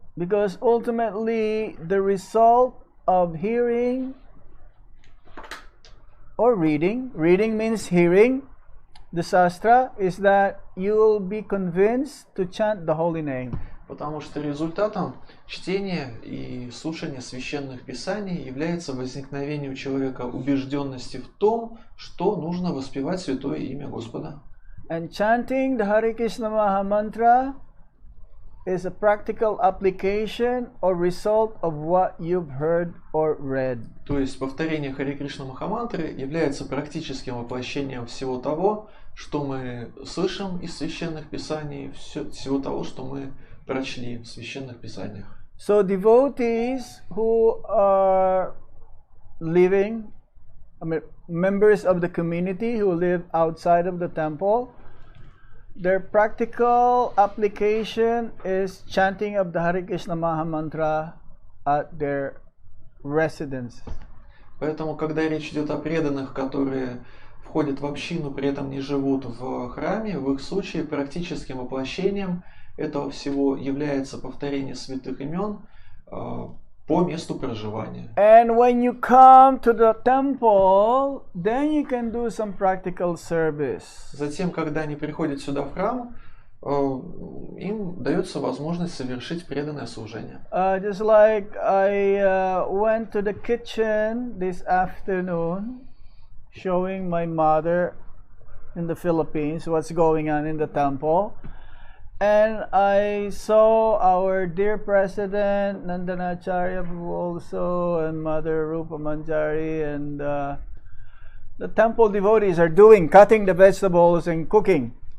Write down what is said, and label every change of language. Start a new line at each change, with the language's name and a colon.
English: Because ultimately the result of hearing or reading means hearing the Shastra, is that you will be convinced to chant the holy name.
Russian: Потому что результатом чтения и слушания священных писаний является возникновение у человека убежденности в том, что нужно воспевать святое имя Господа.
English: And chanting the Hare Krishna Maha Mantra is a practical application or result of what you've heard or read.
Russian: То есть повторение Харе Кришна Махамантры является практическим воплощением всего того, что мы слышим из священных писаний, всего того, что мы прочли в священных писаниях.
English: So devotees who are living, members of the community who live outside of the temple, their practical application is chanting of the Hare Krishna Maha Mantra at their residence.
Russian: Поэтому, когда речь идет о преданных, которые входят в общину, при этом не живут в храме, в их случае практическим воплощением этого всего является повторение святых имен по месту проживания.
English: And when you come to the temple, then you can do some practical service.
Russian: Затем, когда они приходят сюда в храм, им дается возможность совершить преданное служение.
English: Just like I went to the kitchen this afternoon, showing my mother in the Philippines what's going on in the temple. And I saw our dear President Nandanacharya also, and Mother Rupa Manjari, and the temple devotees are cutting the vegetables and cooking.